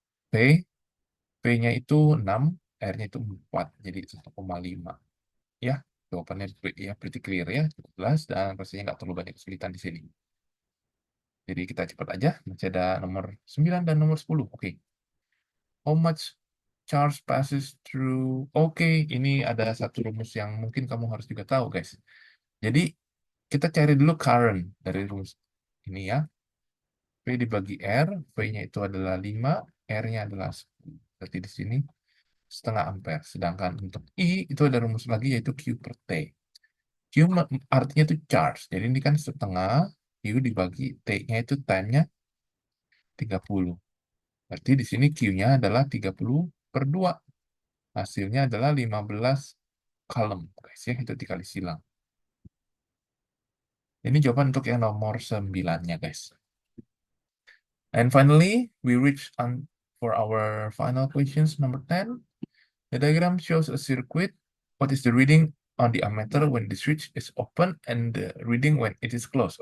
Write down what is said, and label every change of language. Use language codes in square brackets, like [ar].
[id] P, P-nya itu 6, R-nya itu 4. Jadi 1,5. Ya, jawabannya ya [en] pretty clear [id] ya. Cukup jelas dan rasanya nggak terlalu banyak kesulitan di sini. Jadi kita cepat aja. Masih ada nomor 9 dan nomor 10. Oke. [en] How much charge passes through? [id] Oke, ini ada satu rumus yang mungkin kamu harus juga tahu, guys. Jadi, kita cari dulu current dari rumus ini ya. P dibagi R, V-nya itu adalah 5, R-nya adalah 10. Berarti di sini setengah ampere. Sedangkan untuk I, itu ada rumus lagi yaitu Q per T. Q artinya itu charge. Jadi ini kan setengah, Q dibagi T-nya itu time-nya 30. Berarti di sini Q-nya adalah 30 per 2. Hasilnya adalah 15 kalem, guys ya. Itu dikali silang. Ini jawaban untuk yang nomor 9-nya, guys. [en] And finally, we reach on for our final questions, number 10. The diagram shows a circuit. What is the reading on the ammeter when the switch is open and the reading when it is closed?